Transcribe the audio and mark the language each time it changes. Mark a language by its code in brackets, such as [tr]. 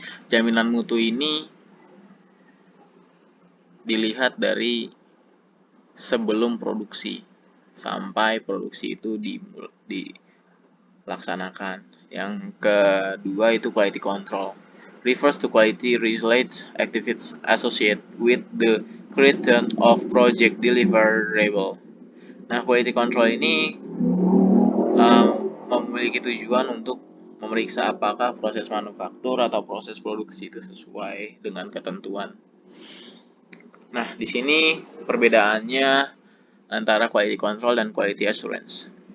[id] Jaminan mutu ini dilihat dari sebelum produksi sampai produksi itu dilaksanakan. Yang kedua itu quality control. [en] Refers to quality related activities associated with the creation of project deliverable. [id] Nah, quality control ini memiliki tujuan untuk memeriksa apakah proses manufaktur atau proses produksi itu sesuai dengan ketentuan. Nah, di sini perbedaannya antara quality control dan quality assurance.